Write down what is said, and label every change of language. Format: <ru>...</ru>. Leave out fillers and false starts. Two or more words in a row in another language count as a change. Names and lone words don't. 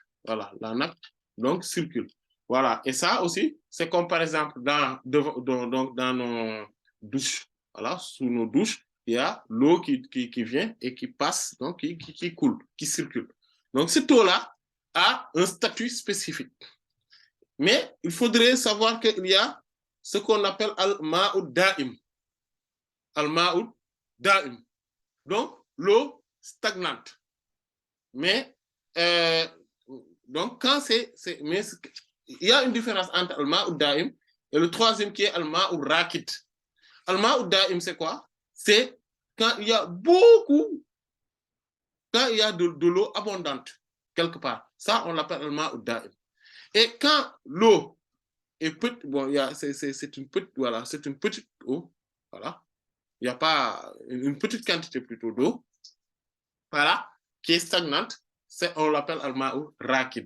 <fr>Voilà, la nappe, donc, circule. Voilà, et ça aussi, c'est comme par exemple dans nos douches. Voilà, sous nos douches, il y a l'eau qui vient et qui passe, donc qui coule, qui circule. Donc, cette eau-là a un statut spécifique. Mais il faudrait savoir qu'il y a ce qu'on appelle</fr> <ar>الماء الدائم. الماء الدائم.</ar> <fr>Donc, l'eau stagnante. Mais, donc, quand mais il y a une différence entre</fr> <ar>الماء الدائم</ar> <fr>et le troisième qui est</fr> <ar>الماء الراكد. الماء الدائم,</ar> <fr>c'est quoi? C'est quand il y a de l'eau abondante quelque part. Ça, on l'appelle</fr> <ar>الماء الدائم.</ar> <fr>Et quand l'eau est petite, bon, c'est une petite, voilà, c'est une petite eau, voilà. Il n'y a pas une petite quantité plutôt d'eau, voilà, qui est stagnante, on l'appelle</fr> <ar>الماء الراكد.</ar>